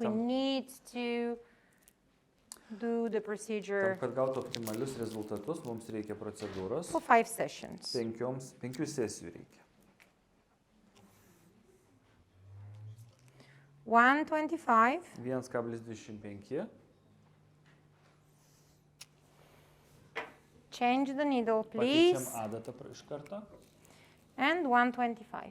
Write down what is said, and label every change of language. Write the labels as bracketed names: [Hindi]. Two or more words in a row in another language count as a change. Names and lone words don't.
[Lithuanian] Tam- [English] need to do the [Lithuanian] Tam, [English] procedure [Lithuanian] kad gautų optimalius rezultatus, mums reikia procedūros. [English] for 5 sessions. [Lithuanian] 5 sesijų reikia. 125, 1,25. [English] change the needle, [Lithuanian] Pakeičiam [English] please, [Lithuanian] adatą iš karto. [English] and 125.